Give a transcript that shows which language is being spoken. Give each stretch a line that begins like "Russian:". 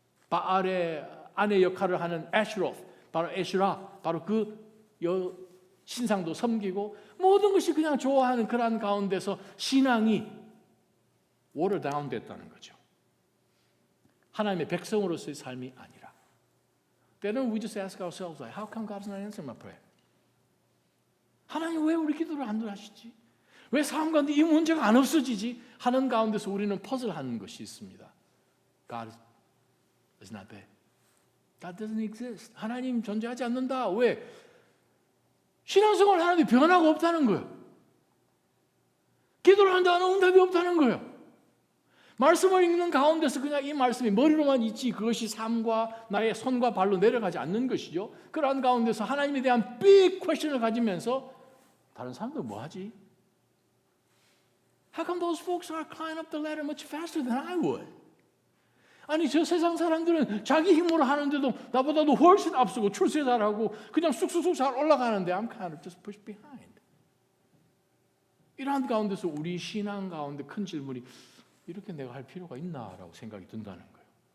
Korean: 바알의 아내 역할을 하는 에슈로스, 바로 에슈라, 바로 그 신상도 섬기고, 모든 것이 그냥 좋아하는 그러한 가운데서 신앙이
English: water down
Korean: 됐다는 거죠. 하나님의 백성으로서의 삶이 아니라. 때로는
English: we just ask ourselves, like, how come God's not answering my prayer?
Korean: 하나님 왜 우리 기도를 안 들으시지? 왜 삶 가운데 이 문제가 안 없어지지? 하는 가운데서 우리는 퍼즐하는 것이 있습니다.
English: God is not there. God doesn't exist.
Korean: 하나님 존재하지 않는다. 왜? 신앙생활을 하는데 변화가 없다는 거예요. 기도를 한다는 응답이 없다는 거예요. 말씀을 읽는 가운데서 그냥 이 말씀이 머리로만 있지 그것이 삶과 나의 손과 발로 내려가지 않는 것이죠. 그러한 가운데서 하나님에 대한 big question을 가지면서 다른 사람들 뭐 하지?
English: How come those folks are climbing up the ladder much faster than I would?
Korean: 아니 저 세상 사람들은 자기 힘으로 하는데도 나보다도 훨씬 앞서고 출세 잘하고 그냥 쑥쑥쑥 잘 올라가는데
English: I'm kind of just pushed behind.
Korean: 이러한 가운데서 우리 신앙 가운데 큰 질문이 이렇게 내가 할 필요가 있나라고 생각이 든다는 거예요.